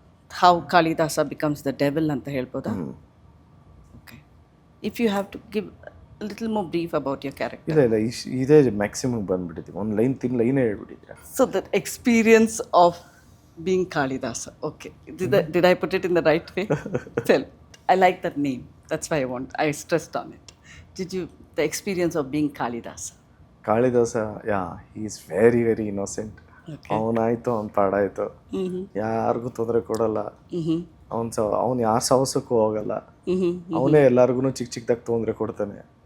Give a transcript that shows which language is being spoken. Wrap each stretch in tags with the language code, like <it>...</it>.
<en>how Kalidasa becomes the devil</en> <kn>ಅಂತ ಹೇಳ್ಬೋದಾ?</kn> <en>Okay, if you have to give little more brief about your character.</en> <kn>ಇಲ್ಲ ಇದೇ maximum ಬಂದ್ಬಿಟ್ಟಿದ್ದೀವಿ, ಒಂದು ಲೈನೇ ಹೇಳ್ಬಿಟ್ಟಿದ್ದೀರಾ.</kn> <en>So that experience of being Kalidasa. Okay. Did I put it in the right way? Well, I like that name. That's why I stressed on it. The experience of being Kalidasa? Kalidasa, yeah, he is very, very innocent.</en> <kn>ಅವನಾಯ್ತು, ಅವ್ನ ಪಾಡಾಯ್ತು, ಯಾರಿಗೂ ತೊಂದರೆ ಕೊಡಲ್ಲ, ಅವನು ಯಾರ ಸಾಹಸಕ್ಕೂ ಹೋಗಲ್ಲ, ಅವನೇ ಎಲ್ಲರಿಗೂ ಚಿಕ್ಕದಾಗ ತೊಂದರೆ ಕೊಡ್ತಾನೆ.</kn>